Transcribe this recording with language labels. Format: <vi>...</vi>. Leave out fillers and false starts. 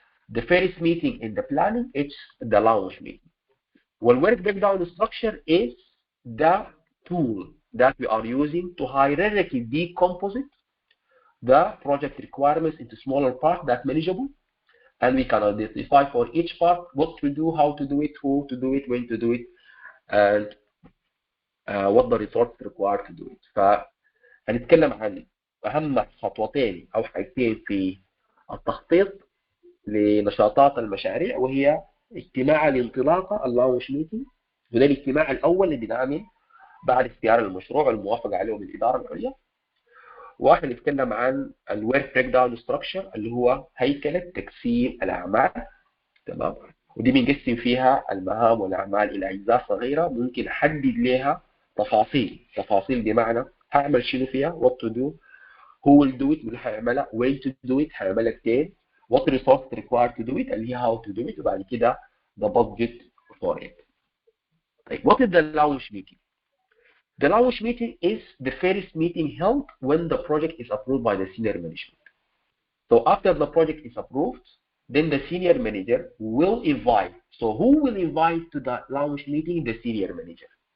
<en>The first meeting in the planning is the launch meeting. Well, work breakdown structure is the tool that we are using to hierarchically decompose the project requirements into smaller parts that manageable, and we can identify for each part what to do, how to do it, who to do it, when to do it, and what the resources required to do it.</en> <ar>فهنتكلم عن أهم خطوتين أو حاجتين في التخطيط لنشاطات المشاريع، وهي اجتماع الانطلاقة اللانش ميتنج، وده الاجتماع الأول اللي بنعمل بعد اختيار المشروع والموافقة عليه من الإدارة العليا. واحنا نتكلم عن الورك بريك داون ستراكشر اللي هو هيكلة تقسيم الأعمال، تمام؟ ودي بنقسم فيها المهام والأعمال إلى أجزاء صغيرة ممكن أحدد لها تفاصيل بمعنى هعمل شنو فيها،</ar> <en>what to do, who will do it،</en> <ar>واللي هيعملها،</ar> <en>when to do it،</en> <ar>هيعملها فين،</ar> <en>what resources required to do it،</en> <ar>اللي هي</ar> <en>how to do it،</en> <ar>وبعد كده</ar> <en>the budget for it.</en> <ar>طيب</ar> <en>what is the launch meeting? The launch meeting is the first meeting held when the project is approved by the senior management. So after the project is approved, then the senior manager will invite. So who will invite to the launch meeting? The senior manager.</en>